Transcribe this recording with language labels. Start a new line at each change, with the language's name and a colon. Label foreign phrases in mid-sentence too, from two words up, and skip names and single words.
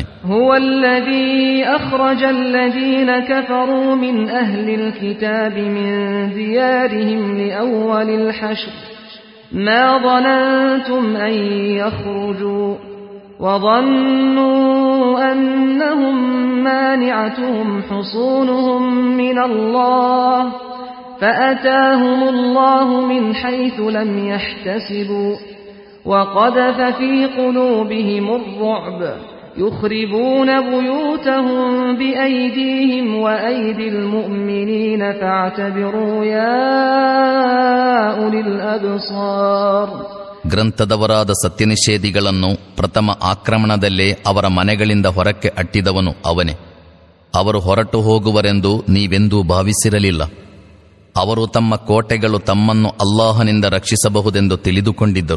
Arabic: هو الذي أخرج الذين كفروا من أهل الكتاب من ديارهم لأول الحشر ما ظننتم أن يخرجوا ವظنوا أنهم مانعتهم حصونهم من الله فأتاهم الله من حيث لم يحتسبوا وقذف في قلوبهم الرعب يخربون بيوتهم بأيديهم وأيدي المؤمنين فاعتبروا يا أولي الأبصار.
Kannada: ಗ್ರಂಥದವರಾದ ಸತ್ಯನಿಷೇಧಿಗಳನ್ನು ಪ್ರಥಮ ಆಕ್ರಮಣದಲ್ಲೇ ಅವರ ಮನೆಗಳಿಂದ ಹೊರಕ್ಕೆ ಅಟ್ಟಿದವನು ಅವನೇ. ಅವರು ಹೊರಟು ಹೋಗುವರೆಂದು ನೀವೆಂದೂ ಭಾವಿಸಿರಲಿಲ್ಲ. ಅವರು ತಮ್ಮ ಕೋಟೆಗಳು ತಮ್ಮನ್ನು ಅಲ್ಲಾಹನಿಂದ ರಕ್ಷಿಸಬಹುದೆಂದು ತಿಳಿದುಕೊಂಡಿದ್ದರು.